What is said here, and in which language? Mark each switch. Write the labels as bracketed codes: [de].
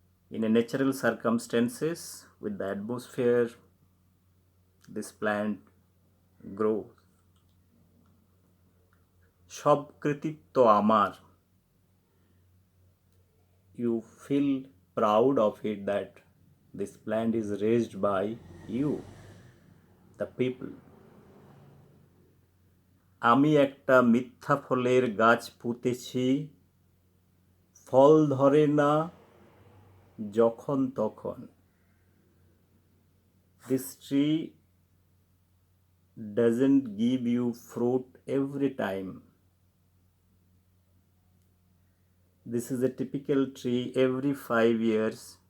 [en] In a natural circumstances, with the atmosphere, this plant grows. [bn] সব কৃতিত্ব আমার. [en] You feel proud of it that this plant is raised by you, the people. [bn] আমি একটা মিথ্যা ফলের গাছ পুঁতেছি, ফল ধরে না যখন তখন। [en] This tree doesn't give you fruit every time. This is a typical tree every 5 years.